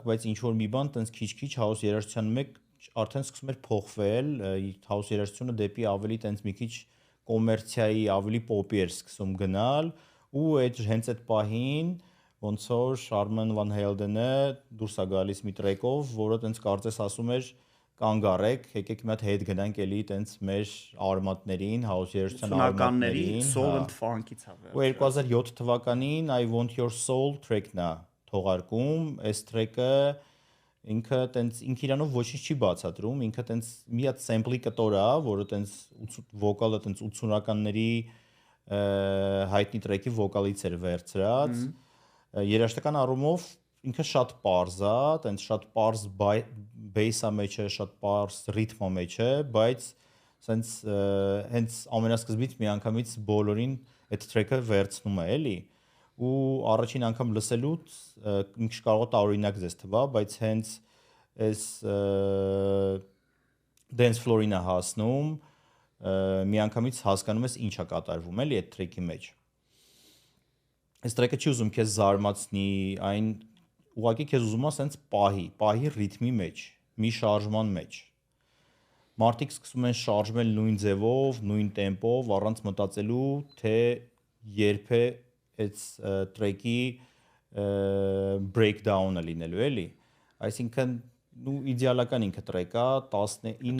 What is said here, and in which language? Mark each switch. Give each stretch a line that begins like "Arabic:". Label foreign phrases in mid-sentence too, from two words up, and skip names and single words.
Armenian: բայց ինչ որ մի բան տենց քիչ-քիչ house երաժշտության մեջ արդեն սկսում էր փոխվել, house երաժշտությունը դեպի ավելի տենց մի քիչ կոմերցիայի, ավելի պոպի էր սկսում գնալ, ու հենց այդ պահին ոնց որ Armand Van Helden-ը դուրս է գալիս մի տրեկով, որը տենց կարծես ասում էր կանգ առեք, եկեք մի հատ հետ գնանք էլի տենց մեր արմատներին, house երաժշտության արմատներին,
English: soul and funk-ից է։
Armenian: Ու 2007 թվականին I Want Your Soul track-ն է թողարկում, այս track-ը ինքը տենց ինքը իրանով ոչինչ չի բացատրում, ինքը տենց մի հատ sample-ի կտոր է, որը տենց վոկալը տենց 80-ականների հայտնի track-ի վոկալից էր վերցրած։ Երաժշտական առումով ինքը շատ པարզ է, տենց շատ པարզ bass-ը մեջ է, շատ པարզ ռիթմը մեջ է, բայց սենց հենց ամենասկզբից մի անգամից բոլորին այդ track-ը վերցնում է, էլի։ Ու առաջին անգամ լսելուց ինքը կարող է տարօրինակ ձեզ թվա, բայց հենց այս
English: dance floor-ին
Armenian: է հասնում, մի անգամից հասկանում ես ինչ է կատարվում, էլի այդ track-ի մեջ։ Այս track-ը չի ուզում քեզ զարմացնի, այն ուղղակի քեզ ուզում է սենց պահի ռիթմի մեջ, մի շարժման մեջ։ Մարդիկ սկսում են շարժվել նույն ձևով, նույն տեմպով, առանց մտածելու, թե երբ է այս
English: track-ի breakdown-ը
Armenian: լինելու, էլի։ Այսինքն ու իդեալական ինքը track-ա 19